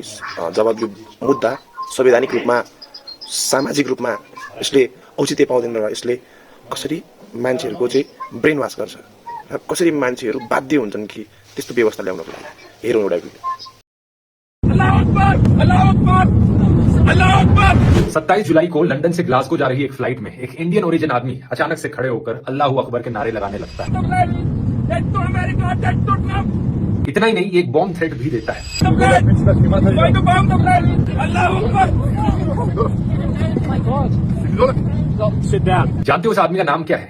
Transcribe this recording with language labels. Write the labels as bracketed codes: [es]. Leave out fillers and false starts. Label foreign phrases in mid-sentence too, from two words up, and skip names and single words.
[ne] जब यो मुद्दा संवैधानिक रूपमा सामाजिक रूपमा यसले औचित्य पाउँदैन र यसले कसरी मान्छेहरूको चाहिँ ब्रेन वास गर्छ र कसरी मान्छेहरू बाध्य हुन्छन् कि त्यस्तो व्यवस्था ल्याउनको लागि। हेरौँ एउटा भिडियो। [hi] 27 जुलाई को लंदन से ग्लासगो जा रही एक फ्लाइट में एक [en] Indian origin [hi] आदमी अचानक से खड़े होकर [ar] الله أكبر [hi] के नारे लगाने लगता है। इतना ही नहीं, एक [en] bomb threat [hi] भी देता है। जानते हो उस आदमी का नाम क्या है?